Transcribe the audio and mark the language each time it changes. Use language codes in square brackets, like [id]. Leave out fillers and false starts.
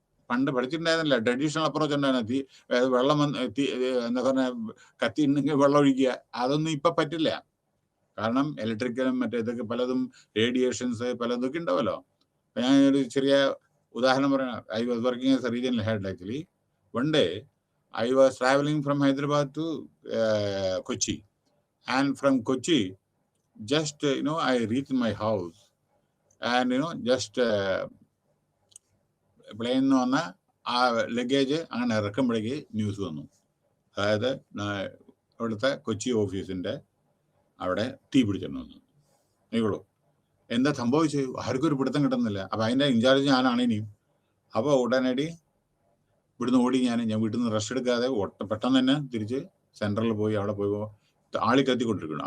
[ml] പണ്ട് പഠിച്ചിട്ടുണ്ടായിരുന്നില്ല, traditional approach ഉണ്ടായിരുന്നു. വെള്ളം എന്താ പറഞ്ഞ കത്തി ഉണ്ടെങ്കിൽ വെള്ളം ഒഴിക്കുക, അതൊന്നും ഇപ്പൊ പറ്റില്ല. കാരണം ഇലക്ട്രിക്കലും മറ്റേ ഇതൊക്കെ പലതും റേഡിയേഷൻസ് പലതൊക്കെ ഉണ്ടാവല്ലോ. ഞാൻ ഒരു ചെറിയ ഉദാഹരണം പറയണം. [en] I was working as a regional head actually. One day I was traveling from Hyderabad to Kochi, and from Kochi, just I reached my house, and just [ml] പ്ലെയിനിൽ നിന്ന് വന്ന ആ ലഗേജ് അങ്ങനെ ഇറക്കുമ്പോഴേക്ക് ന്യൂസ് വന്നു. അതായത് അവിടുത്തെ കൊച്ചി ഓഫീസിന്റെ അവിടെ തീ പിടിച്ചിട്ട് വന്നു. നീക്കുള്ളൂ എന്താ സംഭവിച്ചു, ആർക്കും ഒരു പിടുത്തം കിട്ടുന്നില്ല. അപ്പൊ അതിന്റെ ഇൻചാർജ് ഞാനാണ് ഇനിയും. അപ്പോൾ ഉടനടി ഇവിടുന്ന് ഓടി ഞാൻ വീട്ടിൽ നിന്ന് റെസ്റ്റ് എടുക്കാതെ പെട്ടെന്ന് തന്നെ തിരിച്ച് സെൻട്രലിൽ പോയി അവിടെ പോയി ആളി കത്തിക്കൊണ്ടിരിക്കണം.